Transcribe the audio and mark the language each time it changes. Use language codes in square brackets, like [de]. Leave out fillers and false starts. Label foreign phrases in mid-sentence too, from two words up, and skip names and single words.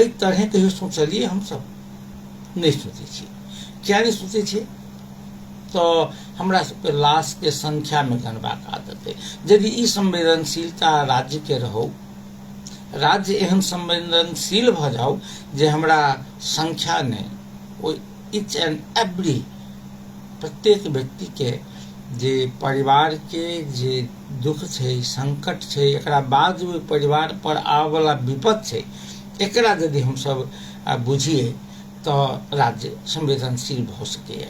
[mai] एहि तरह कहियो सोचलियै? हम सब नहीं सोचे छी। क्या नहीं सोचे छी? तो हमरा सबके लाश के संख्या में गणबाक आदत है। यदि ई संवेदनशीलता राज्य के रहो, राज्य एहन संवेदनशील भ जाओ जे हमरा संख्या ने ओ [en] each and every [mai] प्रत्येक व्यक्ति के जे परिवार के जे दुख छै, संकट छै, एकरा बाद जो परिवार पर आवे वाला विपद छै, एकरा यदि हम सब बुझिए तो राज्य संवेदनशील भ सकैए।